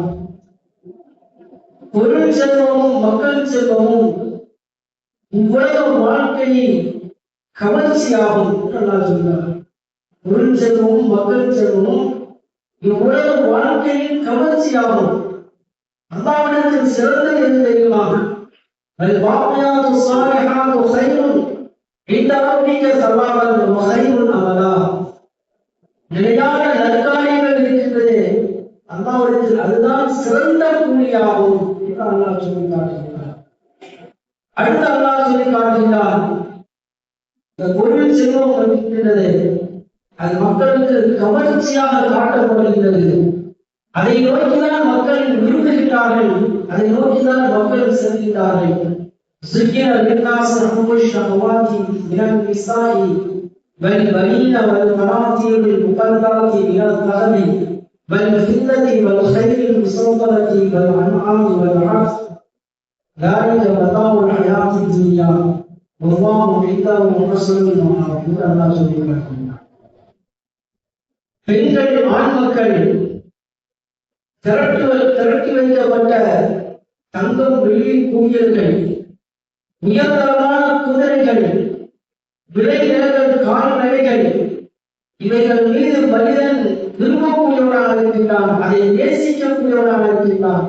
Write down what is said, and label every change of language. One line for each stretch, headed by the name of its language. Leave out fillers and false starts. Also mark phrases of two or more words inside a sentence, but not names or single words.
Tamil: பொருள் செல்வமும் மக்கள் செல்வமும் உலக வாழ்க்கையை கவர்ச்சியாகும் என்று அல்லாஹ் சொல்கிறார். பொருள் செல்வமும் மக்கள் செல்வமும் இவ்வுலக வாழ்க்கையின் கவர்ச்சியாகும். அல்லாஹ்விடத்தில் சிறந்த எது தெரியுமா?
Arabic: والباقيات الصالحات خير عند ربك ثوابا وخير املا.
Tamil: நிலையான நற்காரியங்கள் இருக்கின்றதே அல்லாஹ்விடத்தில் அதுதான் சிறந்த கூலியாகும் என்று அல்லாஹ் சொல்லி காட்டுகிறார். அடுத்து அல்லாஹ் சொல்லி காட்டுகிறார், இந்த பொருள் செல்வம் இருக்கின்றது அது மக்களுக்கு கவர்ச்சியாக காட்டப்படுகின்றது. அதை நோக்கிதான் மக்கள் விரும்புகின்றார்கள், அதை நோக்கிதான் மக்கள் செல்கின்றார்கள்.
Arabic: زين للناس حب الشهوات من النساء والبنين والقناطير المقنطرة من الذهب والفضة والخيل المسومة والأنعام والحرث ذلك متاع الحياة الدنيا والله عنده حسن المآب.
Tamil: الله சொல்கிறார், பெண்கள் ஆண் மக்கள் திரட்டி வைக்கப்பட்ட தங்கம் வெள்ளி குவியல்கள், உயர்தரமான குதிரைகள், விளைநிலங்கள், கால்நடைகள், இவைகள் மீது மனிதன் விரும்பக்கூடியவனாக இருக்கின்றான், அதை நேசிக்கக்கூடியவனாக இருக்கின்றான்.